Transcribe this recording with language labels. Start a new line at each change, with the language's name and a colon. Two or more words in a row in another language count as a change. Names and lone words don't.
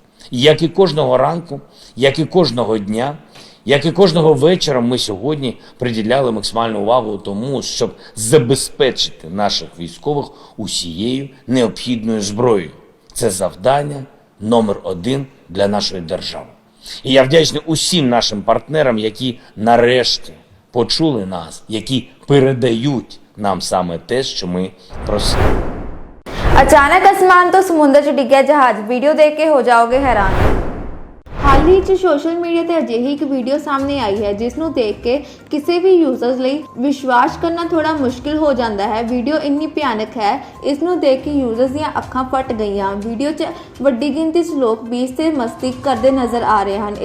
Ukrainian: І як і кожного ранку, як і кожного дня, як і кожного вечора ми сьогодні приділяли максимальну увагу тому, щоб забезпечити наших військових усією необхідною зброєю. Це завдання номер 1 для нашої держави. І я вдячний усім нашим партнерам, які нарешті почули нас, які передають нам саме те, що ми просили.
Punjabi: ਅਚਾਨਕ ਅਸਮਾਨ ਤੋਂ ਸਮੁੰਦਰ 'ਚ ਡਿੱਗਿਆ ਜਹਾਜ਼ ਵੀਡੀਓ ਦੇਖ ਕੇ ਹੋ ਜਾਓਗੇ ਹੈਰਾਨ। ਹਾਲ ਹੀ 'ਚ
English: social media
Punjabi: ਤੇ ਅਜਿਹੀ ਇੱਕ ਵੀਡੀਓ ਸਾਹਮਣੇ ਆਈ ਹੈ ਜਿਸ ਨੂੰ ਦੇਖ ਕੇ ਕਿਸੇ ਵੀ ਯੂਜ਼ਰਸ ਲਈ ਵਿਸ਼ਵਾਸ ਕਰਨਾ ਥੋੜਾ ਮੁਸ਼ਕਿਲ ਹੋ ਜਾਂਦਾ ਹੈ। ਵੀਡੀਓ ਇੰਨੀ ਭਿਆਨਕ ਹੈ, ਇਸ ਨੂੰ ਦੇਖ ਕੇ ਯੂਜ਼ਰਸ ਦੀਆਂ ਅੱਖਾਂ ਫਟ ਗਈਆਂ। ਵੀਡੀਓ 'ਚ ਵੱਡੀ ਗਿਣਤੀ 'ਚ ਲੋਕ ਬੀਚ ਤੇ ਮਸਤੀ ਕਰਦੇ ਨਜ਼ਰ ਆ ਰਹੇ ਹਨ।